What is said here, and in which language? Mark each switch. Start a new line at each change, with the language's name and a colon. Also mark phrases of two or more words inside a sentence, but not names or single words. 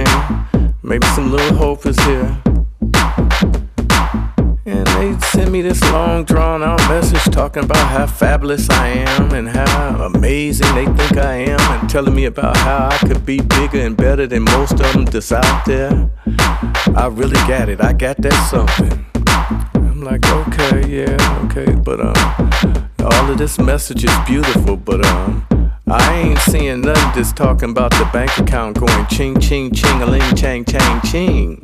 English: Maybe some little hope is here. And they sent me this long drawn out message talking about how fabulous I am and how amazing they think I am, and telling me about how I could be bigger and better than most of them that's out there. I really got it. I got that something. I'm like, okay, yeah, okay, but all of this message is beautiful, but I ain't seeing nothing that's talking about the bank account going ching ching ching-a-ling chang chang ching.